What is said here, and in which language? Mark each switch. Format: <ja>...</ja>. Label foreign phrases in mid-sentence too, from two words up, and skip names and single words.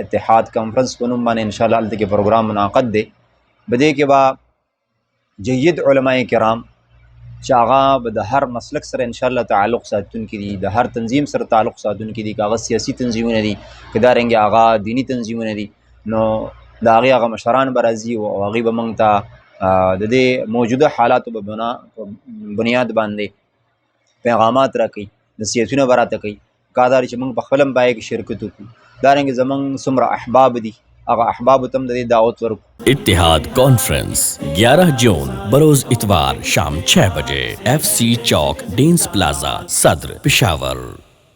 <ps>اتحاد کانفرنس په نوم باندې انشاءالله هلته کې پروګرام منعقد دی، به دې کې به جید علماء کرام چې هغه به د هر مسلک سره انشاءالله تعلق ساتونکي دي، د هر تنظیم سره تعلق ساتونکي دي، که هغه سیاسي تنظیمونه دي، که دارنګې هغه دینی تنظیمونه دي، نو د هغې هغه مشران به راځي او هغوی به موږ ته د دې موجوده حالاتو په بنیاد باندې پیغامات راکوي، نصیحتونه به راته کوي. کار دا چې موږ په خپل هم پای کې شرکت وکړو. دارنګې زموږ څومره احباب دي هغه احبابو ته هم د دې دعوت ورکړو.</ps> <ur>اتحاد کانفرنس 11 جون بروز اتوار شام 6 بجے FC چوک ڈینس پلازا صدر پشاور.</ur>